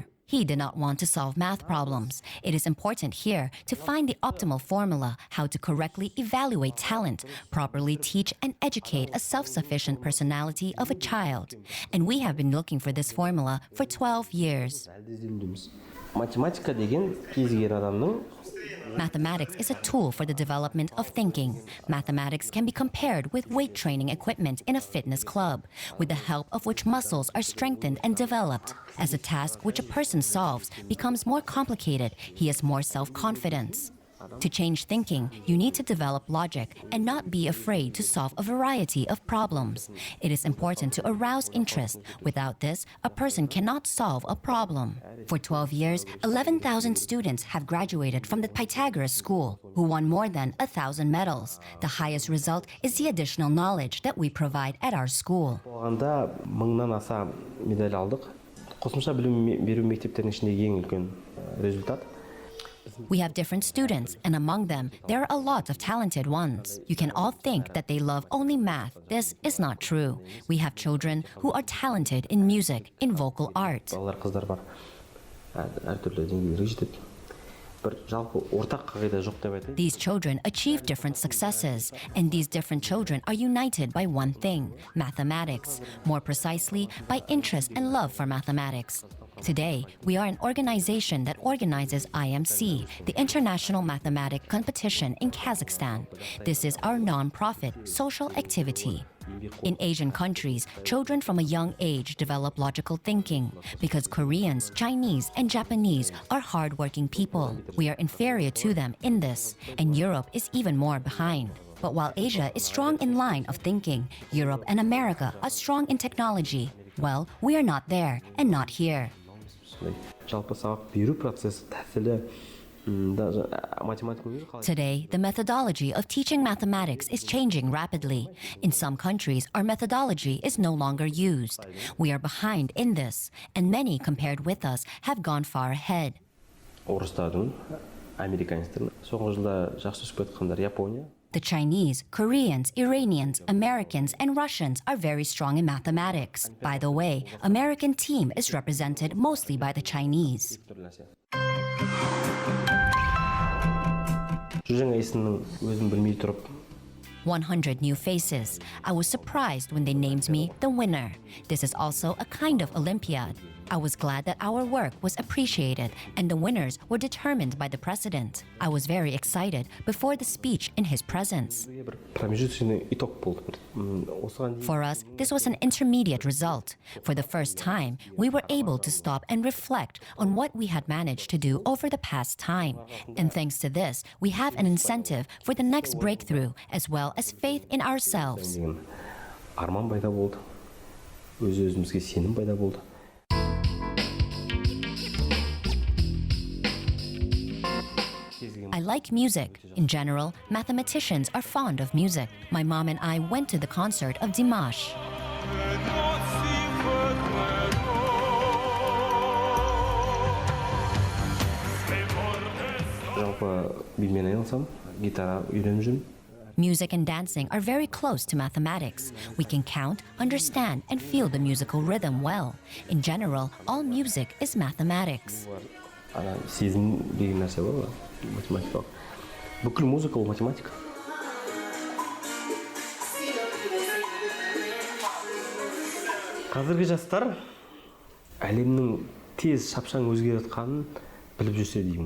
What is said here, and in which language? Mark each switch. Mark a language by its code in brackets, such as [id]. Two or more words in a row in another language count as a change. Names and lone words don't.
[en] He did not want to solve math problems. It is important here to find the optimal formula, how to correctly evaluate talent, properly teach and educate a self-sufficient personality of a child. And we have been looking for this formula for 12 years. [kk] Математика деген кез келген адамның [en] Mathematics is a tool for the development of thinking. Mathematics can be compared with weight training equipment in a fitness club, with the help of which muscles are strengthened and developed. As a task which a person solves becomes more complicated, he has more self-confidence. To change thinking, you need to develop logic and not be afraid to solve a variety of problems. It is important to arouse interest. Without this, a person cannot solve a problem. For 12 years, 11,000 students have graduated from the Pythagoras school, who won more than 1,000 medals. The highest result is the additional knowledge that we provide at our school. [kk] болғанда мыңнан аса медаль алдық. Қосымша білім беру мектептерінің ішіндегі ең үлкен результат. [en] We have different students, and among them, there are a lot of talented ones. You can all think that they love only math. This is not true. We have children who are talented in music, in vocal art. [kk] Балалар, қыздар бар. Әртүрлі деңгейлерге жетеді. Бір жалпы ортақ қағида жоқ деп айтайын. [en] These children achieve different successes, and these different children are united by one thing, mathematics. More precisely, by interest and love for mathematics. Today, we are an organization that organizes IMC, the International Mathematic Competition in Kazakhstan. This is our non-profit social activity. In Asian countries, children from a young age develop logical thinking because Koreans, Chinese, and Japanese are hardworking people. We are inferior to them in this, and Europe is even more behind. But while Asia is strong in line of thinking, Europe and America are strong in technology. Well, we are not there and not here. [kk] Жалпы сабақ беру процесі тәсілі [en] Today, the methodology of teaching mathematics is changing rapidly. In some countries, our methodology is no longer used. We are behind in this, and many compared with us have gone far ahead. [kk] орыстардың, американецтердің, соңғы жылда жақсы өсіп кеткендер Япония. [en] The Chinese, Koreans, Iranians, Americans, and Russians are very strong in mathematics. By the way, American team is represented mostly by the Chinese. [kk] Жаңа есімнің өзін білмей тұрып [en] 100 new faces. I was surprised when they named me the winner. This is also a kind of Olympiad. I was glad that our work was appreciated and the winners were determined by the president. I was very excited before the speech in his presence. For us, this was an intermediate result. For the first time, we were able to stop and reflect on what we had managed to do over the past time. And thanks to this, we have an incentive for the next breakthrough as well as faith in ourselves. [kk] арман пайда болды. Өз-өзімізге сенім пайда болды. [en] I like music. In general, mathematicians are fond of music. My mom and I went to the concert of Dimash. [kk] Жалпы бимен айналысам, гитара үйреніп жүрмін. [en] Music and dancing are very close to mathematics. We can count, understand, and feel the musical rhythm well. In general, all music is mathematics. [kk] Сезім деген нәрсе бар ғой, математикалық. Бүкіл музыка ол математика. Қазіргі жастар әлемнің тез шапшаң өзгеріп жатқанын біліп жүрсе деймін.